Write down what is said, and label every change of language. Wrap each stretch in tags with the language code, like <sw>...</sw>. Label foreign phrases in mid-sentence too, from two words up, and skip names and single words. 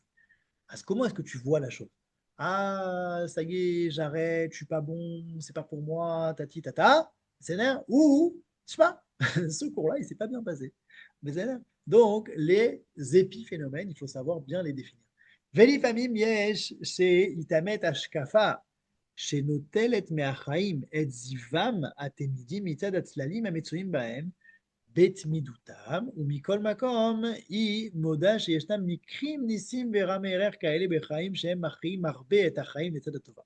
<fr>Comment est-ce que tu vois la chose? Ah, ça y est, j'arrête, je suis pas bon, c'est pas pour moi, tati tata, c'est nerf, ou, je sais pas, ce cours-là, il s'est pas bien passé. Mais c'est nerf. Donc, les épiphénomènes, il faut savoir bien les définir.</fr> <he>ולפעמים יש שיתעמת השקפה שנוטלת מהחיים את זיוום התמידי מצד הצללים המצויים בהם בתמידותם, ומכל מקום היא מודה שישנם מקרים ניסים ורמי ערך כאלה בחיים שהם מכריעים הרבה את החיים לצד הטובה.</he>